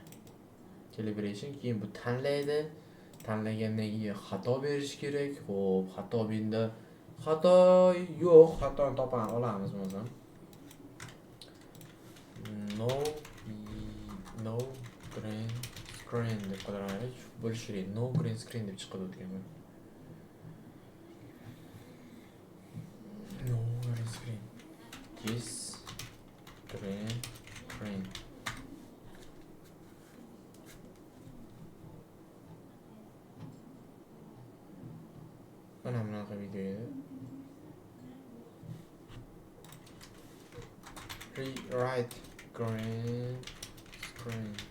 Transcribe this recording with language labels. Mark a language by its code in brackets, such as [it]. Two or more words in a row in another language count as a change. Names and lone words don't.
[uz] Calibration keyin bu tanlaydi. Tanlagandan keyin xato berish kerak. Xo'p, xato benda xato yo'q, xatoni topamiz, olamiz o'zim. [en] No green screen [uz] deb qo'yamiz. Bo'lish kerak. [en] No green screen [uz] deb chiqadi o'tgan. [en] No green screen. Yes. Green. [uz] Mana bunaqa video edi. [en] Rewrite green screen.